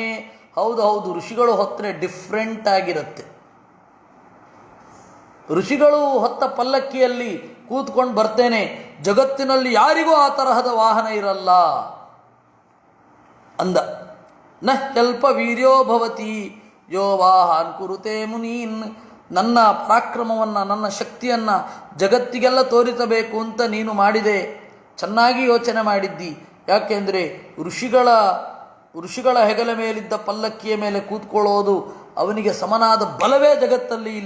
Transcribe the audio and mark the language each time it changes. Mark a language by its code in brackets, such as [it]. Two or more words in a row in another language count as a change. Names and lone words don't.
[kn] ಹೌದು ಹೌದು, ಋಷಿಗಳು ಹೊತ್ತರೆ ಡಿಫ್ರೆಂಟ್ ಆಗಿರುತ್ತೆ. ಋಷಿಗಳು ಹೊತ್ತ ಪಲ್ಲಕ್ಕಿಯಲ್ಲಿ ಕೂತ್ಕೊಂಡು ಬರ್ತೇನೆ, ಜಗತ್ತಿನಲ್ಲಿ ಯಾರಿಗೂ ಆ ತರಹದ ವಾಹನ ಇರಲ್ಲ ಅಂದ. [sa] ನ ಸ್ವಲ್ಪ ವೀರ್ಯೋ ಭವತಿ ಯೋ ವಾಹಾನ್ ಕುರುತೆ ಮುನೀನ್. [kn] ನನ್ನ ಪರಾಕ್ರಮವನ್ನು, ನನ್ನ ಶಕ್ತಿಯನ್ನು ಜಗತ್ತಿಗೆಲ್ಲ ತೋರಿಸಬೇಕು ಅಂತ ನೀನು ಮಾಡಿದೆ, ಚೆನ್ನಾಗಿ ಯೋಚನೆ ಮಾಡಿದ್ದಿ. ಯಾಕೆಂದರೆ ಋಷಿಗಳ ಹೆಗಲ ಮೇಲಿದ್ದ ಪಲ್ಲಕ್ಕಿಯ ಮೇಲೆ ಕೂತ್ಕೊಳ್ಳೋದು ಅವನಿಗೆ ಸಮನಾದ ಬಲವೇ ಜಗತ್ತಲ್ಲಿ ಇಲ್ಲ.